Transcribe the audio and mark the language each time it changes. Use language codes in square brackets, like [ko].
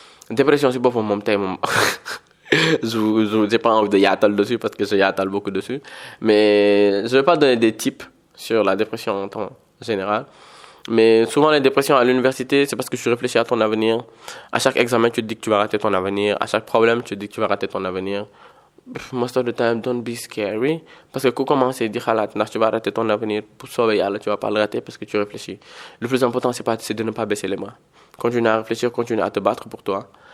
[fr] Dépression, c'est pas pour mon thème. Je n'ai pas envie de yaatal dessus parce que je yaatal beaucoup dessus. Mais je vais pas donner des tips sur la dépression en temps général. Mais souvent, les dépressions à l'université, c'est parce que tu réfléchis à ton avenir. À chaque examen, tu te dis que tu vas rater ton avenir. À chaque problème, tu te dis que tu vas rater ton avenir. [en] Most of the time, don't be scary. [fr] Parce que quand tu commences à dire que tu vas rater ton avenir, pour sauver, tu vas pas le rater parce que tu réfléchis. Le plus important, c'est de ne pas baisser les mains. Continue à réfléchir, continue à te battre pour toi.